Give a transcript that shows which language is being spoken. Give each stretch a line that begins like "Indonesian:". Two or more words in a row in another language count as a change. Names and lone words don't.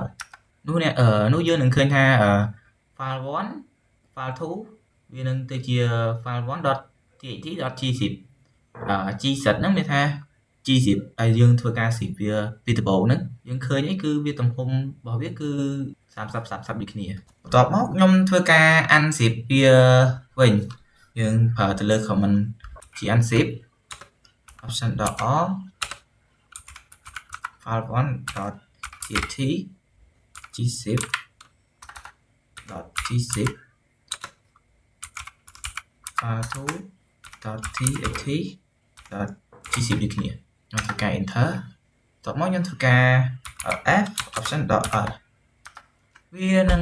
Khmer: នោះយើងនឹងឃើញថា
English: file 1 file 2
Khmer: វានឹងទៅជា
English: file 1.txt.gzip gzip
Khmer: ហ្នឹងមានថា gzip ដែលយើងធ្វើការ zip វាពីដំបូងហ្នឹងយើងឃើញអីគឺវាទំហំរបស់វាគឺ30ដូចគ្នាបន្ទាប់មកខ្ញុំធ្វើការ unzip វាវិញយើងប្រើទៅលើ command ជា
English: unzip option .all file 1.txt gzip .gzip file 2.txt .gzip
Khmer: ដូចគ្នាខ្ញុំធ្វើការ enter បន្ទាប់មកខ្ញុំធ្វើការ
English: f option .l
Khmer: វានឹង